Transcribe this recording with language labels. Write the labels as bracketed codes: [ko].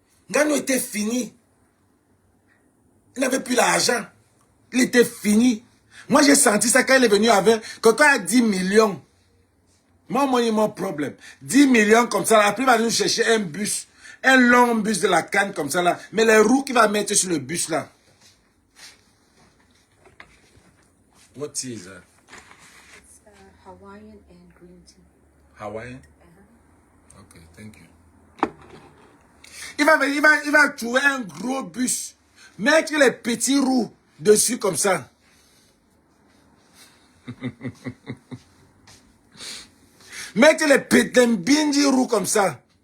[fr] Nganou était fini. Il n'avait plus l'argent. Il était fini. Moi, j'ai senti ça quand il est venu avec... Quelqu'un a 10 millions. Mon problème. 10 millions comme ça. Après, il va nous chercher un bus. Un long bus de la canne comme ça là. Mais les roues qu'il va mettre sur le bus là. [en] What tea is that? It's Hawaiian and green tea. Hawaiian? Uh-huh. Ok, thank you. [fr] Il va trouver un gros bus. Mettre les petits roues dessus comme ça. Mettre les petits bindi roues comme ça.